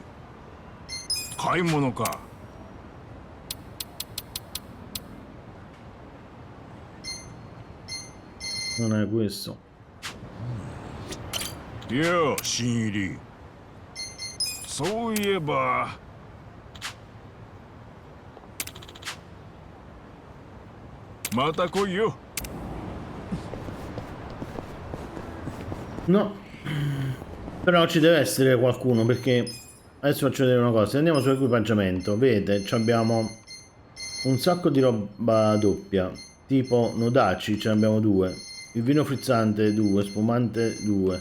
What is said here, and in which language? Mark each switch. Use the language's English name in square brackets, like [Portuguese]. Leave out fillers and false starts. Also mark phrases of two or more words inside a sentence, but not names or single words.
[Japanese] 買い物か。 [Italian] Non è questo. [Japanese] Yo, 新入り。そういえば。また来いよ。 [Italian] No. Però ci deve essere qualcuno, perché adesso faccio vedere una cosa. Andiamo sull'equipaggiamento. Vedete, abbiamo un sacco di roba doppia, tipo nodaci, ce ne abbiamo 2, il vino frizzante 2, spumante 2.